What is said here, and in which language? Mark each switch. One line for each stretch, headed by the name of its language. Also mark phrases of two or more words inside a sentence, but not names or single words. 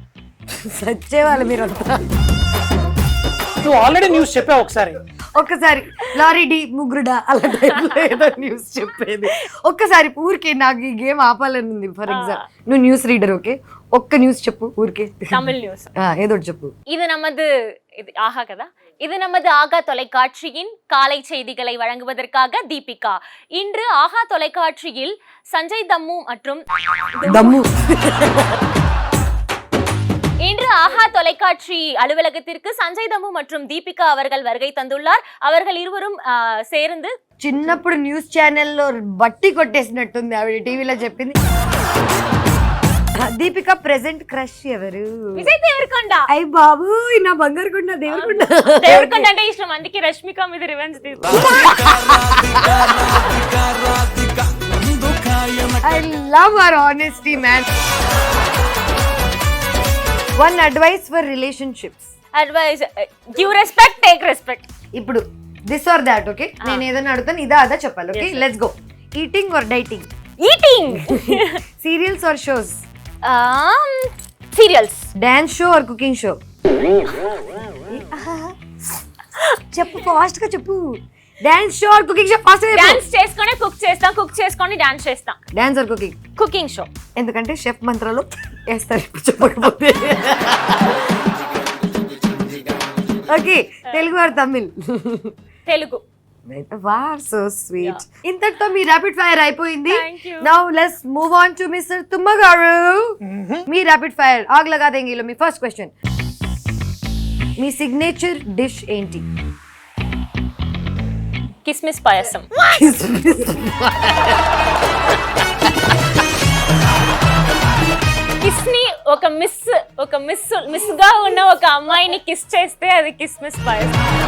Telugu: సచ్చేవాళ్ళు మీరంతా. నువ్వు
English: already news
Telugu: చెప్పావు ఒకసారి. ఒక్కసారి లారీ డి ముగ్గురుడా అలా టైప్లో ఏదో న్యూస్ చెప్పేది. ఒక్కసారి ఊరికే నాకు ఈ గేమ్ ఆపాలని ఉంది.
English: for example
Telugu: నువ్వు
English: news reader,
Telugu: ఓకే, ఒక్క న్యూస్ చెప్పు ఊరికే, తమిళ్ న్యూస్. ఏదో ఒకటి చెప్పు.
Tamil: இது நமது இது ஆஹா కదా, இது நமது ஆகா தொலைக்காட்சியின் காலை செய்திகளை வழங்குவதற்காக தீபிகா. இன்று ஆகா தொலைக்காட்சியில் சஞ்சய் தம்மு மற்றும்
Telugu: దమ్ము
Tamil: இன்று ஆஹா தொலைக்காட்சி அலுவலகத்திற்கு சஞ்சய் தம்மு மற்றும் தீபிகா அவர்கள் வருகை தந்துள்ளார். அவர்கள் இருவரும் சேர்ந்து
Telugu: చిన్నప్పుడు
English: news channel
Telugu: బట్టి కొట్టేసినట్టుంది ఆవిడ టీవీలో చెప్పింది. దీపిక
English: present crush
Telugu: ఎవరు? విజయ్ దేవరకొండ. అయ్య బాబు నా బంగారు కొండ దేవరకొండ. దేవరకొండ అంటే ఇష్టం, అందుకే రష్మిక మీద రివెంజ్ తీసుకుంది.
English: I love her honesty, man. One advice for relationships. Advice, give respect, take respect.
Telugu: ఇప్పుడు
English: this or that,
Telugu: ఓకే, నేను ఏదైనా అడుగుతాను ఇదా అదా చెప్పాలి, ఓకే,
English: let's go. Eating or dieting? ఈటింగ్. Serials or shows? సీరియల్స్. Dance show or cooking show?
Telugu: చెప్పు, ఫాస్ట్ గా చెప్పు.
English: Dance show or cooking show?
Telugu: ఫాస్ట్ గా చెప్పు. డాన్స్ చేసుకొని కుక్ చేస్తాం, కుక్ చేసుకొని డాన్స్ చేస్తాం.
English: Dance or cooking? Cooking show.
Telugu: ఎందుకంటే షెఫ్ మంత్రాలు వేస్తారు ఇప్పుడు చెప్పకపోతే.
English: Okay, Telugu or Tamil? తెలుగు. Wow, so sweet.
Telugu: ఇంతటితో మీ
English: rapid fire
Telugu: అయిపోయింది.
English: Thank you. Now let's move on to Mr.
Telugu: తుమ్మగారు. మీ
English: rapid fire
Hindi: आग लगा देंगी
Telugu: మీ ఫస్ట్ క్వశ్చన్. మీ
English: signature dish
Telugu: ఏంటి? కిస్మిస్ పాయసం. కిస్ని ఒక మిస్ గా ఉన్న ఒక అమ్మాయిని కిస్ చేస్తే అది కిస్మిస్ పాయసం.